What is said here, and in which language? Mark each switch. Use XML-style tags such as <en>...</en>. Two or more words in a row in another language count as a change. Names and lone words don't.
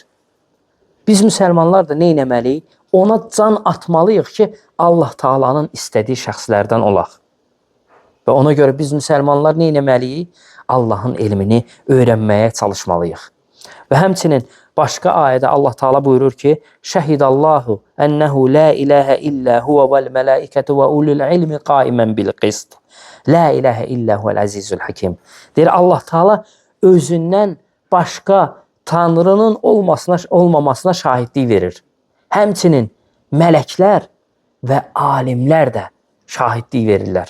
<az>Biz müsəlmanlar da nə etməliyik? Ona can atmalıyıq ki, Allah Taala'nın istədiyi şəxslərdən olaq. Və ona görə biz müsəlmanlar nə etməliyik? Allahın elmini öyrənməyə çalışmalıyıq. Və həmçinin başqa ayədə Allah Taala buyurur ki:</az> <ar>"شهد الله أنه لا إله إلا هو والملائكة وأولو العلم قائما بالقسط. لا إله إلا هو العزيز الحكيم."</ar> <az>Deyir Allah Taala özündən başqa Tanrının olmamasına şahidlik verir. Həmçinin mələklər və alimlər də şahidlik verirlər.</az>